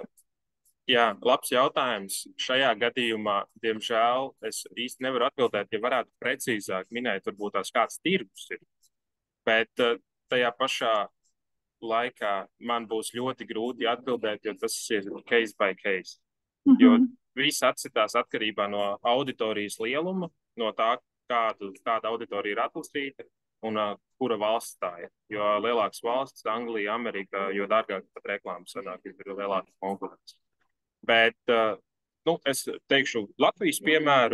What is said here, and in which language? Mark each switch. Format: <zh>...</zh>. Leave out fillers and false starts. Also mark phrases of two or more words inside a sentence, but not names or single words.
<lv>Jā, labs jautājums. Šajā gadījumā, diemžēl, es īsti nevaru atbildēt, ja varētu precīzāk minēt, varbūt tās kāds tirgus ir. Bet tajā pašā laikā man būs ļoti grūti atbildēt, jo tas ir</lv> <en>case by case.</en> <lv>Jo viss atsitās atkarībā no auditorijas lieluma, no tā, kāda auditorija ir atlasīta un kura valsts tā ir. Jo lielākas valsts, Anglija, Amerika, jo dārgāk pat reklāmas sanāk, ir lielāka konkurence. Bet, es teikšu Latvijas piemēru.</lv>